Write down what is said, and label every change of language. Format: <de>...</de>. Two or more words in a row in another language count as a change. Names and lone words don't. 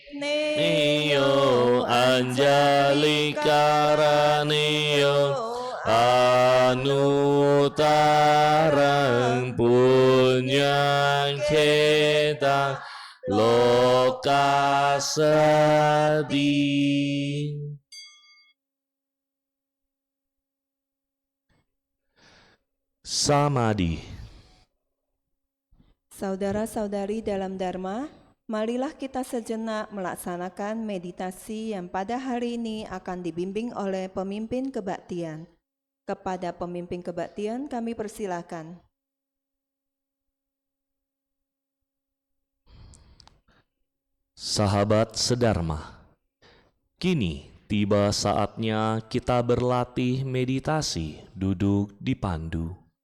<pi>Neyo Anjali Karaneyo Anutarang Punyang Ketang Lokasadi.</pi> <id>Samadhi. Saudara-saudari dalam Dharma, marilah kita sejenak melaksanakan meditasi yang pada hari ini akan dibimbing oleh pemimpin kebaktian. Kepada pemimpin kebaktian kami persilakan. Sahabat sedharma, kini tiba saatnya kita berlatih meditasi duduk di pandu.</id>